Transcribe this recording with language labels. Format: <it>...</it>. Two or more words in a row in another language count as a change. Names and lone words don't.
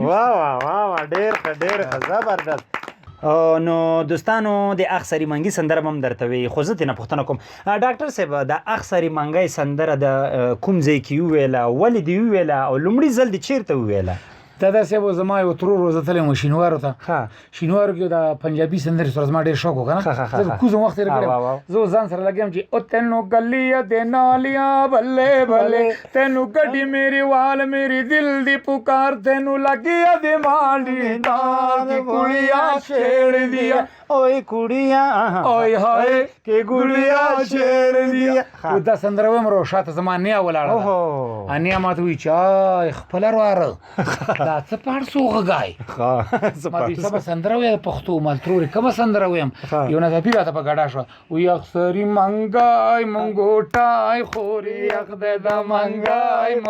<ps>نشته ډېر ښه زبردست نو دوستانو د اخسری منګي سندره هم درته وي خو زه ترېنه پوښتنه کوم ډاکټر صاحب د اخسری منګی سندره د کوم ځای کې وویله ولې دې وویله او لومړي ځل دې چېرته وویله دا داسې به زما یو ترور و زه تللی وم شینوارو ته شینوارو کې د پنجابي سندرې سره زما ډېر شوق و که نه زه کوزم وخت تېر کړی زه ځان سره لګیم چې</ps> <pa>او تینو گلیاں دے نالیاں بلے بلے تینو گڈی میری وال میری دل دی پکار تینو لگیا دے مالی نال کڑیاں چھیڑ دیا اوئے کڑیاں اوئے ہائے کہ گڑیاں چھیڑ دیا</pa> <ps>دا سندره ویم رو شاته زما نیا ولاړه ده نیا ماته وایي چې خپله رواره دا څه پاړسو غږای ما دې سبا سندره ویم پښتو مال ترورې کومه سندره ویم یو ناڅاپي راته په ګډا شوه وایي اخسري منګای منګوټای خورې اخ دی د منګای</ps>